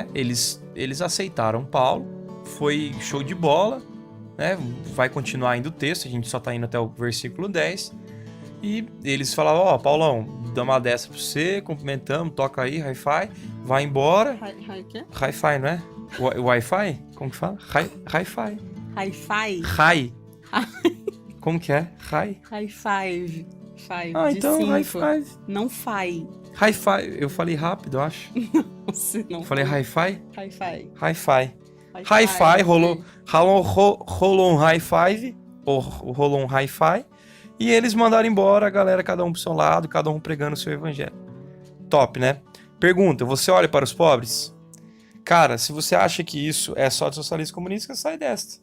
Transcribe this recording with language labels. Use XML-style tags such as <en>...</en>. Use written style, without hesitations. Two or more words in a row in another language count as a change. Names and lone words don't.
<pt>Eles aceitaram Paulo, foi show de bola, né? Vai continuar indo o texto, a gente só tá indo até o versículo 10. E eles falavam, Paulão, dá uma dessa pra você, cumprimentamos, toca aí, hi-fi, vai embora. Hi-fi, não é? Wi-Fi? Como que fala? Hi-fi. Hi-fi? Hi. Como que é? Hi?</pt> <en>Hi-five. Five,</en> <pt>então cinco. hi-fi. Não fi. Hi-fi, eu falei rápido, eu acho. Você não falei hi-fi? Hi-fi. Hi-fi. Hi-fi, rolou um high-five, ou rolou um hi-fi, e eles mandaram embora a galera, cada um pro seu lado, cada um pregando o seu evangelho. Top, né? Pergunta, você olha para os pobres? Cara, se você acha que isso é só de socialismo comunista, sai desta.</pt>